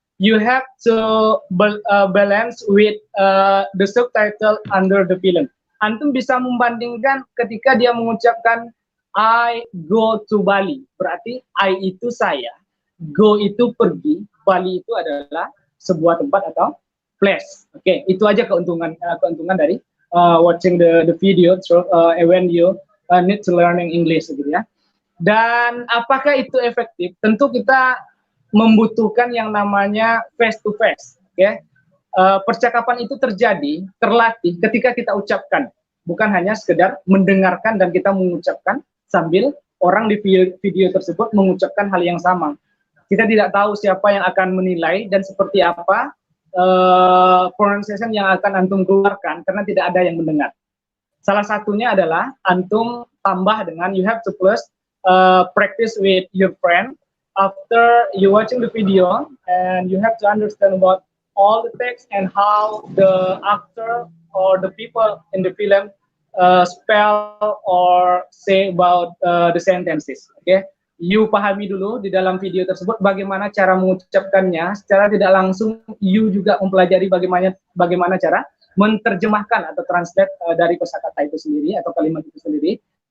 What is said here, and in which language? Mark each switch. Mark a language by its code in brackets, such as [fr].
[en] You have to balance with the subtitle under the film. [id] Antum bisa membandingkan ketika dia mengucapkan [en] I go to Bali, [id] berarti I itu saya, go itu pergi, Bali itu adalah sebuah tempat atau place. Oke, itu aja keuntungan dari [en] watching the video through when you need to learning English [id] gitu ya. Dan apakah itu efektif? Tentu kita membutuhkan yang namanya face to face. Oke. Percakapan itu terjadi, terlatih ketika kita ucapkan, bukan hanya sekedar mendengarkan dan kita mengucapkan sambil orang di video tersebut mengucapkan hal yang sama. Kita tidak tahu siapa yang akan menilai dan seperti apa pronunciation yang akan antum keluarkan karena tidak ada yang mendengar. Salah satunya adalah antum tambah dengan [en] you have to plus practice with your friend after you watching the video, and you have to understand about all the text and how the actor or the people in the film spell or say about the sentences. [id] Okay, you pahami dulu di dalam video tersebut bagaimana cara mengucapkannya. Secara tidak langsung you juga mempelajari bagaimana cara menerjemahkan atau translate dari kosakata itu sendiri atau kalimat itu sendiri.